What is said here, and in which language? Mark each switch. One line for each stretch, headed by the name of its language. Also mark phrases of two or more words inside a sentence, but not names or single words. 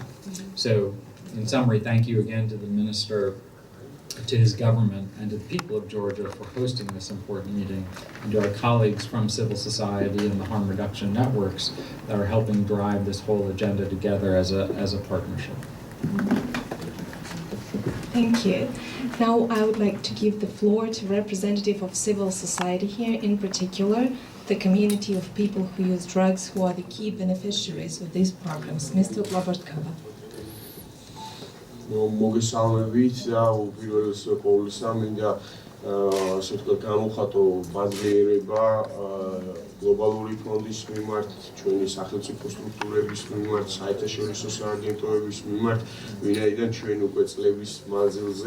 English: So in summary, thank you again to the Minister, to his government, and to the people of Georgia for hosting this important meeting, and to our colleagues from civil society and the harm reduction networks that are helping drive this whole agenda together as a partnership. Thank you. Now I would like to give the floor to representative of civil society here, in particular the community of people who use drugs, who are the key beneficiaries of these programs. Mr. Global.
Georgian: მოგესალმებით და უპირველეს ყოვლისა მინდა ასე ვთქვათ გამოვხატო ბაზირება გლობალური ფონდის მიმართ, ჩვენი სახელმწიფო სტრუქტურების მიმართ, საერთაშორისო სააგენტოების მიმართ, ვინაიდან ჩვენ უკვე წლების მანძილზე